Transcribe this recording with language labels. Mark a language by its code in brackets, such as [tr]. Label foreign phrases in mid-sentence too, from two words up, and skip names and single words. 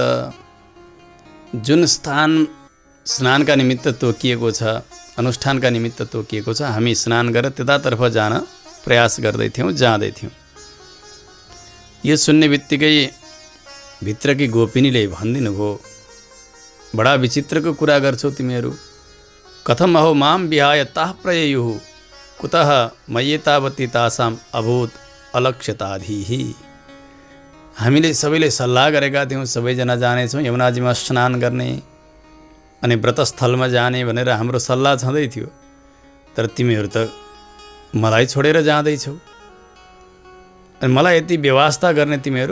[ne] जुन स्थान स्नानका निमित्त तोकिएको छ, अनुष्ठानका निमित्त तोकिएको छ, हामी स्नान गरेर त्यतातर्फ जान प्रयास गर्दै थियौँ, जाँदै थियौँ। यो सुन्ने बित्तिकै भित्रकी गोपिनीले भनिदिनु भयो, बडा विचित्रको कुरा गर्छौ तिमीहरू। [sa] कथम अहो माम विहाय ताः प्रययुः कुतः मय्येतावती तासाम अभूत अलक्ष्यताधिः। [ne] हामीले सबैले सल्लाह गरेका थियौँ, सबैजना जानेछौँ यमुनाजीमा स्नान गर्ने अनि व्रतस्थलमा जाने भनेर हाम्रो सल्लाह छँदै थियो। तर तिमीहरू त मलाई छोडेर जाँदैछौ अनि मलाई यति व्यवस्था गर्ने तिमीहरू।